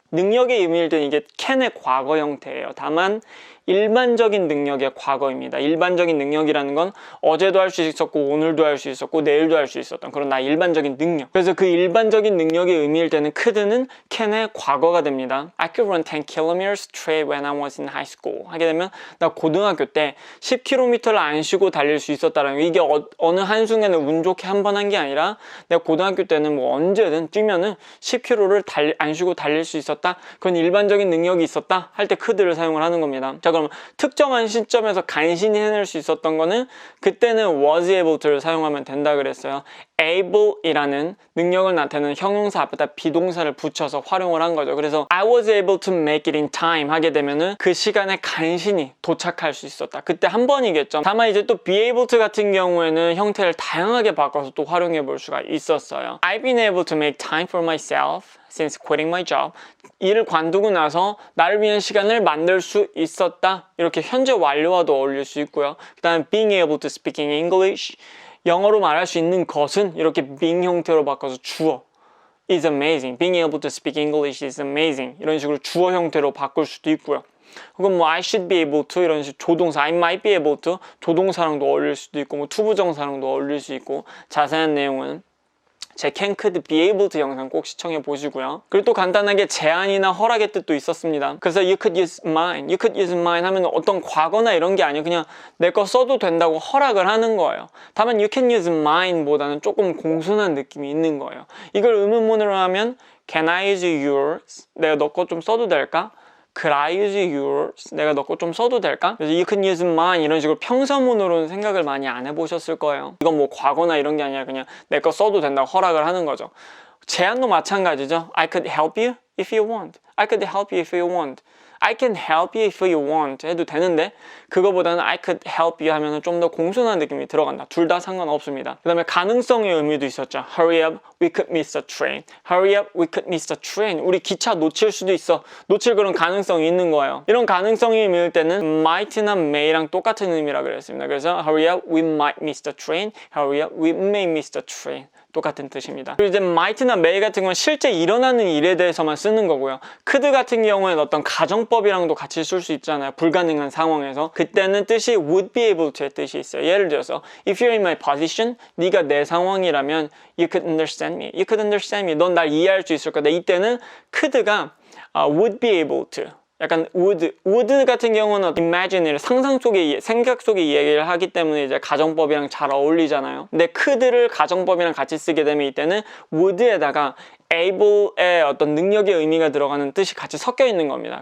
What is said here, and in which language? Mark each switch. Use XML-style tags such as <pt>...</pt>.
<ko>능력의 의미일 때는 이게 can의 과거 형태예요. 다만 일반적인 능력의 과거입니다. 일반적인 능력이라는 건 어제도 할 수 있었고 오늘도 할 수 있었고 내일도 할 수 있었던 그런 나의 일반적인 능력. 그래서 그 일반적인 능력의 의미일 때는 could는 can의 과거가 됩니다.</ko> <en>I could run 10 kilometers straight when I was in high school.</en> <ko>하게 되면 나 고등학교 때 10km를 안 쉬고 달릴 수 있었다라는 거. 이게 어느 한순간에 운 좋게 한 번 한 게 아니라 내가 고등학교 때는 뭐 언제든 뛰면은 10km를 안 쉬고 달릴 수 있었다. 그런 일반적인 능력이 있었다 할 때 could를 사용을 하는 겁니다. 자, 그럼 특정한 시점에서 간신히 해낼 수 있었던 거는 그때는 was able to를 사용하면 된다 그랬어요. able이라는 능력을 나타내는 형용사 앞에다 비동사를 붙여서 활용을 한 거죠. 그래서</ko> <en>I was able to make it in time</en> <ko>하게 되면은 그 시간에 간신히 도착할 수 있었다. 그때 한 번이겠죠. 다만 이제 또 be able to 같은 경우에는 형태를 다양하게 바꿔서 또 활용해 볼 수가 있었어요.</ko> <en>I've been able to make time for myself since quitting my job.</en> <ko>일을 관두고 나서 나를 위한 시간을 만들 수 있었다. 이렇게 현재 완료와도 어울릴 수 있고요. 그 다음에</ko> <en>being able to speak in English.</en> <ko>영어로 말할 수 있는 것은 이렇게 being 형태로 바꿔서 주어</ko> <en>is amazing. Being able to speak English is amazing.</en> <ko>이런 식으로 주어 형태로 바꿀 수도 있고요. 혹은 뭐</ko> <en>I should be able to</en> <ko>이런 식으로 조동사</ko> <en>I might be able to</en> <ko>조동사랑도 어울릴 수도 있고 뭐 투부정사랑도 어울릴 수 있고 자세한 내용은 제 can, could, be able to 영상 꼭 시청해 보시고요. 그리고 또 간단하게 제한이나 허락의 뜻도 있었습니다. 그래서</ko> <en>you could use mine, you could use mine</en> <ko>하면 어떤 과거나 이런 게 아니에요. 그냥 내 거 써도 된다고 허락을 하는 거예요. 다만</ko> <en>you can use mine</en> <ko>보다는 조금 공손한 느낌이 있는 거예요. 이걸 의문문으로 하면</ko> <en>can I use yours?</en> <ko>내가 너 거 좀 써도 될까?</ko> <en>Could I use yours?</en> <ko>내가 너 거 좀 써도 될까? 그래서</ko> <en>you can use mine</en> <ko>이런 식으로 평서문으로는 생각을 많이 안 해보셨을 거예요. 이건 뭐 과거나 이런 게 아니라 그냥 내 거 써도 된다고 허락을 하는 거죠. 제안도 마찬가지죠.</ko> <en>I could help you if you want. I could help you if you want. I can help you if you want</en> <ko>해도 되는데 그거보다는</ko> <en>I could help you</en> <ko>하면 좀 더 공손한 느낌이 들어간다. 둘 다 상관없습니다. 그 다음에 가능성의 의미도 있었죠.</ko> <en>Hurry up, we could miss the train. Hurry up, we could miss the train.</en> <ko>우리 기차 놓칠 수도 있어. 놓칠 그런 가능성이 있는 거예요. 이런 가능성이 의미일 때는 might나 may랑 똑같은 의미라 그랬습니다. 그래서</ko> <en>Hurry up, we might miss the train. Hurry up, we may miss the train.</en> <ko>똑같은 뜻입니다. 그리고 이제 might나 may 같은 건 실제 일어나는 일에 대해서만 쓰는 거고요. could 같은 경우에는 어떤 가정법이랑도 같이 쓸 수 있잖아요. 불가능한 상황에서. 그때는 뜻이</ko> <en>would be able to</en> <ko>의 뜻이 있어요. 예를 들어서</ko> <en>if you're in my position,</en> <ko>네가 내 상황이라면</ko> <en>you could understand me. You could understand me.</en> <ko>넌 날 이해할 수 있을 거다. 이때는 could가</ko> <en>would be able to</en> <ko>약간 would 같은 경우는 imagine를 상상 속의 생각 속의 이야기를 하기 때문에 이제 가정법이랑 잘 어울리잖아요. 근데 could를 가정법이랑 같이 쓰게 되면 이때는 would에다가 able의 어떤 능력의 의미가 들어가는 뜻이 같이 섞여 있는 겁니다.</ko>